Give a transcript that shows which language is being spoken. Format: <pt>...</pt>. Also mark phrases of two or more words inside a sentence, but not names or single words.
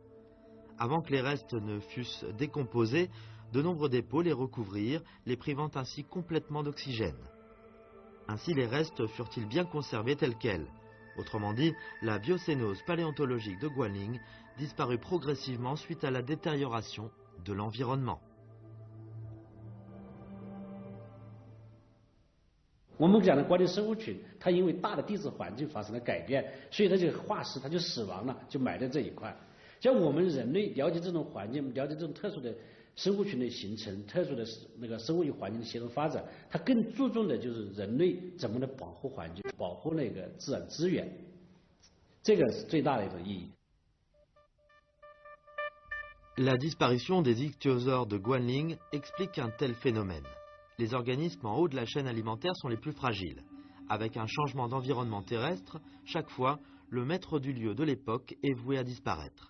<fr>Avant que les restes ne fussent décomposés, de nombreux dépôts les recouvrirent, les privant ainsi complètement d'oxygène. Ainsi les restes furent-ils bien conservés tels quels. Autrement dit, la biocénose paléontologique de Guanling disparut progressivement suite à la détérioration de l'environnement.</fr> <zh>我们讲的关于生物群，它因为大的地质环境发生了改变，所以它这个化石它就死亡了，就埋在这一块。像我们人类了解这种环境，了解这种特殊的生物群的形成，特殊的那个生物与环境的协同发展，它更注重的就是人类怎么能保护环境，保护那个自然资源，这个是最大的一种意义。</zh> <fr>La disparition des ichthyosaures de Guanling explique un tel phénomène. Les organismes en haut de la chaîne alimentaire sont les plus fragiles. Avec un changement d'environnement terrestre, chaque fois, le maître du lieu de l'époque est voué à disparaître.</fr>